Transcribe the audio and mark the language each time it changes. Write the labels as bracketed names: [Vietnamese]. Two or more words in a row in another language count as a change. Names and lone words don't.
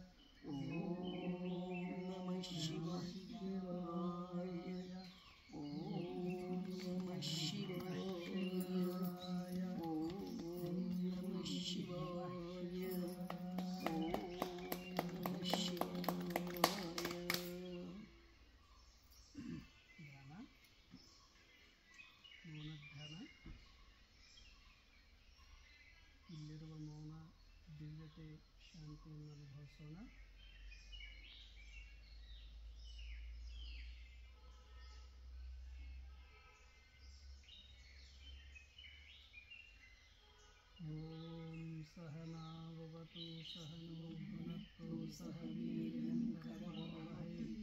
[Sanskrit] ಓಂ ನಮಃ ಶಿವಾಯ. ಓಂ ನಮಃ ಶಿವಾಯ. ಓಂ ನಮಃ ಶಿವಾಯ. ಓಂ ನಮಃ ಶಿವಾಯ. [Kannada] ಧ್ಯಾನ, ಮೌನಧ್ಯಾನ. ಇಲ್ಲಿರುವ ಮೌನ ದಿವ್ಯತೆ ಶಾಂತಿಯನ್ನು ಅನುಭವಿಸೋಣ. [Sanskrit] ಓಂ ಸಹನಾವವತು ಸಹನೋ ಭುನಕ್ತು ಸಹ ವೀರ್ಯಂ ಕರವಾವಹೈ